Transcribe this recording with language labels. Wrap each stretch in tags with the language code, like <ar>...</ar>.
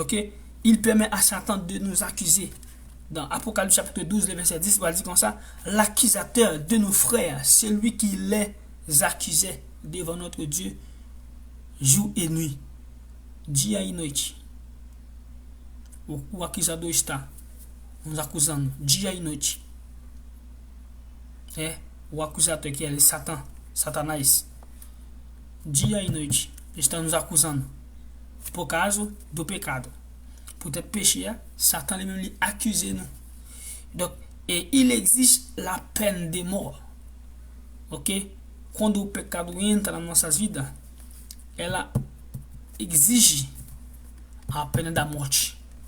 <fr>Ok, il permet à Satan de nous accuser. Dans Apocalypse chapitre 12, le verset 10, il va dire comme ça, l'accusateur de nos frères, celui qui les accusait devant notre Dieu, jour et nuit,</fr> <pt>dia e noite. O acusador está nos acusando dia e noite. O acusador que é Satanás, dia e noite, está nos acusando por causa do pecado.</pt> <fr>Pour être péché, Satan lui-même lui accuse nous. Donc, et il existe la peine de mort. Ok?</fr> <pt>Quando o pecado entra nas nossas vidas, ela exige a pena da morte.</pt>